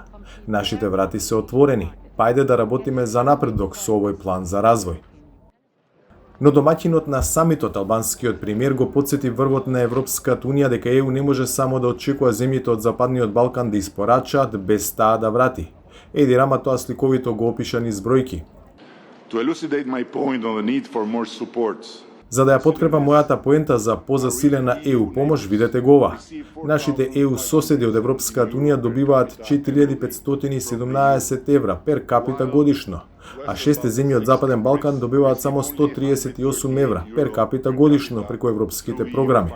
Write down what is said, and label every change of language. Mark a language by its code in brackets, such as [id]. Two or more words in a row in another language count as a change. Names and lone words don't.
[mk] Нашите врати се отворени. Пајде да работиме за напредок со овој план за развој. Но домаќинот на самитот, албанскиот премиер, го потсети врвот на Европската унија дека ЕУ не може само да очекува земјите од Западниот Балкан да испорачаат без таа да врати. Еди Рама тоа сликовито го опиша низ бројки. [en] To elucidate my point on the need for more support. [mk] За да ја подкрепа мојата поента за позасилена ЕУ помош, видете го ова. Нашите ЕУ соседи од Европската унија добиваат 4517 евра [la] per capita [mk] годишно, а 6 земји од Западен Балкан добиваат само 138 евра [la] per capita [mk] годишно преку европските програми.